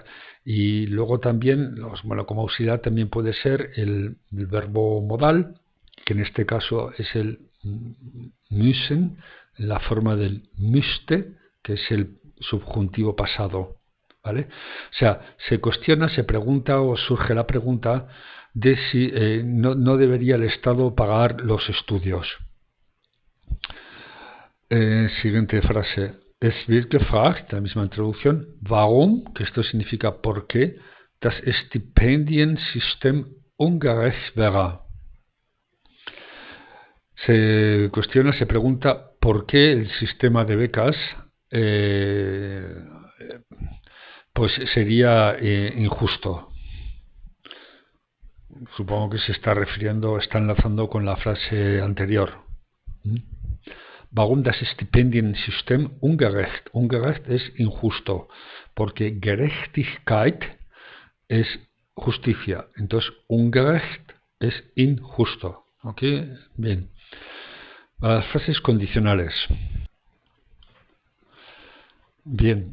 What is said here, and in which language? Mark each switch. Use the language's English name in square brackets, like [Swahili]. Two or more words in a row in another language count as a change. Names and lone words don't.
[Spanish] Y luego también, bueno, como auxiliar también puede ser el verbo modal, que en este caso es el müssen, la forma del müsste, que es el subjuntivo pasado. ¿Vale? O sea, se cuestiona, se pregunta o surge la pregunta de si no debería el Estado pagar los estudios. Siguiente frase. [German] Es wird gefragt, [Spanish] la misma introducción, warum, que esto significa por qué, [German] das Stipendiensystem ungerecht wäre. [Spanish] Se cuestiona, se pregunta por qué el sistema de becas pues sería injusto. Supongo que se está refiriendo, está enlazando con la frase anterior. [German] Warum das Stipendiensystem ungerecht? [Spanish] Ungerecht es injusto, porque Gerechtigkeit es justicia. Entonces, ungerecht es injusto. ¿Ok? Bien. Las frases condicionales. Bien.